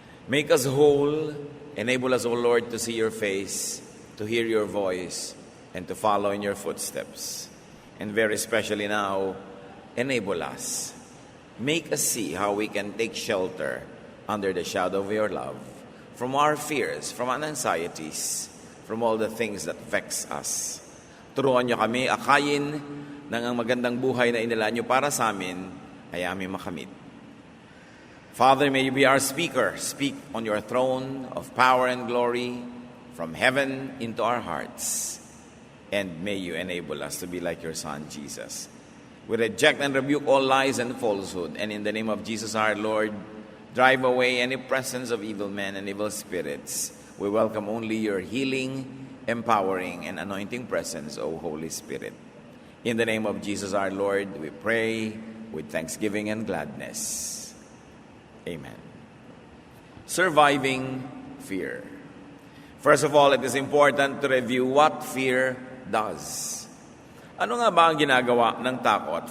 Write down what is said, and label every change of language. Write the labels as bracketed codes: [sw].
[en] Make us whole, enable us, O Lord, to see your face, to hear your voice, and to follow in your footsteps. And very especially now, enable us. Make us see how we can take shelter under the shadow of your love, from our fears, from our anxieties, from all the things that vex us. [tl] Turuan niyo kami akayin ng ang magandang buhay na inila niyo para sa amin, ay aming makamit. [en] Father, may you be our speaker. Speak on your throne of power and glory from heaven into our hearts. And may you enable us to be like your Son, Jesus. We reject and rebuke all lies and falsehood. And in the name of Jesus our Lord, drive away any presence of evil men and evil spirits. We welcome only your healing, empowering, and anointing presence, O Holy Spirit. In the name of Jesus our Lord, we pray with thanksgiving and gladness. Amen. Surviving fear. First of all, it is important to review what fear does. [tl] Ano nga ba ang ginagawa ng takot?